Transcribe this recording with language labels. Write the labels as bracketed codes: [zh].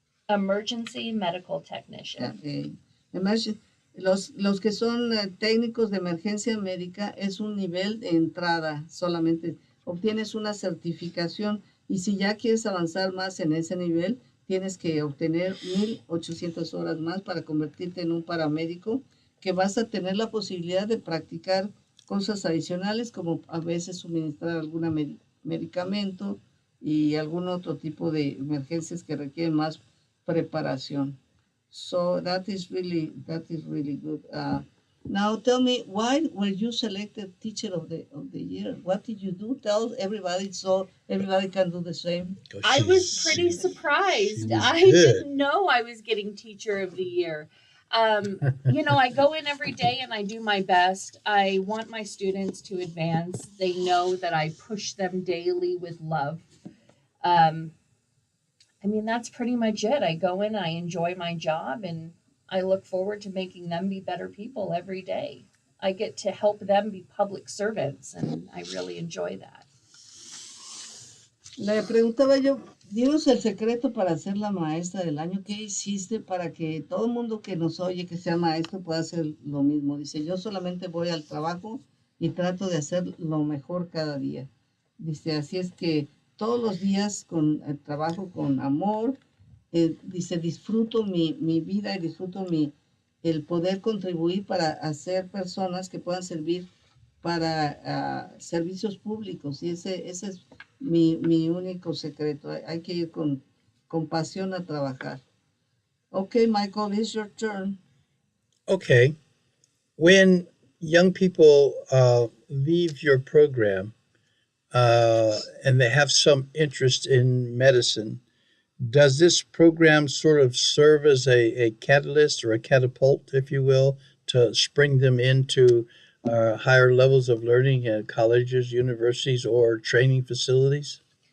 [en] emergency medical technician? [es] Los que son técnicos de emergencia médica es un nivel de entrada, solamente obtienes una certificación y si ya quieres avanzar más en ese nivel, tienes que obtener 1,800 horas más para convertirte en un paramédico, que vas a tener la posibilidad de practicar cosas adicionales como a veces suministrar algún medicamento y algún otro tipo de emergencias que requieren más preparación. [en] So that is really good. Now tell me, why were you selected teacher of the year? What did you do? Tell everybody so everybody can do the same. I was pretty surprised. I didn't know I was getting teacher of the year. I go in every day and I do my best. I want my students to advance. They know that I push them daily with love. That's pretty much it. I go in, I enjoy my job, and I look forward to making them be better people every day. I get to help them be public servants, and I really enjoy that. [es] Le preguntaba yo, dinos el secreto para ser la maestra del año. ¿Qué hiciste para que todo el mundo que nos oye, que sea maestro, pueda hacer lo mismo? Dice, yo solamente voy al trabajo y trato de hacer lo mejor cada día. Dice, así es que todos los días con el trabajo con amor, dice, disfruto mi vida y disfruto el poder contribuir para hacer personas que puedan servir para servicios públicos. Y ese es mi único secreto. Hay que ir con pasión a trabajar. [en] Okay, Michael, it's your turn. Okay. When young people leave your program and they have some interest in medicine, does this program sort of serve as a catalyst or a catapult, if you will, to spring them into higher levels of learning at colleges, universities, or training facilities?